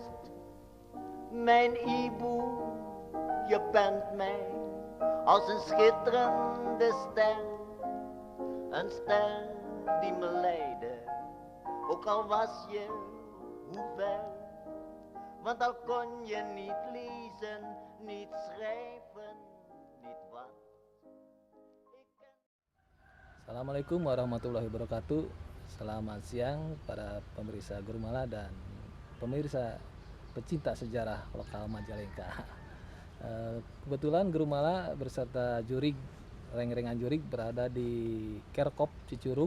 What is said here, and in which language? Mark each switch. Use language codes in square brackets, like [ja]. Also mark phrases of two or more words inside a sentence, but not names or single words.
[nl] Mijn Ibu, je bent mij als een schitterende ster. Een ster die me leidde, ook al was je hoe ver. Want al kon je niet lezen, niet schrijven, niet wat. [ar] السلام عليكم ورحمة الله وبركاته. [id] Selamat siang para pemirsa Gurumala dan pemirsa pecinta sejarah lokal Majalengka. Kebetulan Gurumala beserta jurig, [su] reng-rengan jurig [id] berada di Kerkop Cicurug.